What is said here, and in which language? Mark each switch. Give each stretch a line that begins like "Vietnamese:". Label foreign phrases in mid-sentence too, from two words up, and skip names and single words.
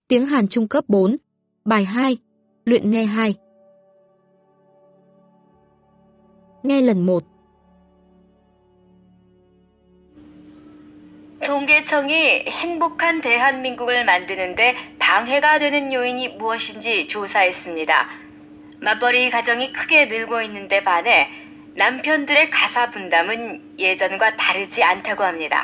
Vietnamese: Tiếng Hàn trung cấp 4. Bài 2. Luyện nghe 2. Nghe lần 1.
Korean: 통계청이 행복한 대한민국을 만드는데 방해가 되는 요인이 무엇인지 조사했습니다. 맞벌이 가정이 크게 늘고 있는데 반해 남편들의 가사 분담은 예전과 다르지 않다고 합니다.